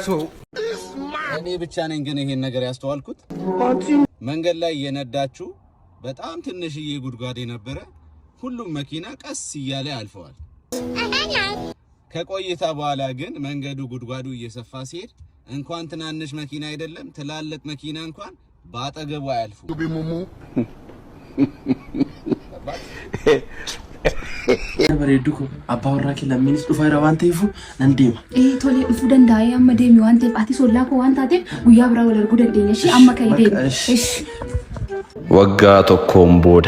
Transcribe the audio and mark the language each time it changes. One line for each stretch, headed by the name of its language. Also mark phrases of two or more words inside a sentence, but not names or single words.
Amharic: እኔ ብቻ ነኝ ግን ይሄን ነገር ያስተዋልኩት። መንገድ ላይ የነዳችሁ በጣም ትንሽዬ ጉድጓድ የነበረ ሁሉም መኪና ቀስ እያለ ያልፈዋል። ከቆይታ በኋላ ግን መንገዱ ጉድጓዱ እየሰፋ ሲሄድ እንኳን ትናንሽ መኪና አይደለም ትላልቅ መኪና እንኳን ባጠገቡ አያልፉ።
Oromo: Bareeduko abbaa warraa kee lammiinis dhufaa waan ta'eef nan deema. Tolee dhufuu danda'a amma deemi waan ta'eef ati sollaa koo waan taateef guyyaa biraa wal arguu dandeenya. Ishii amma ka'ee deemi. Waggaa tokkoon booda.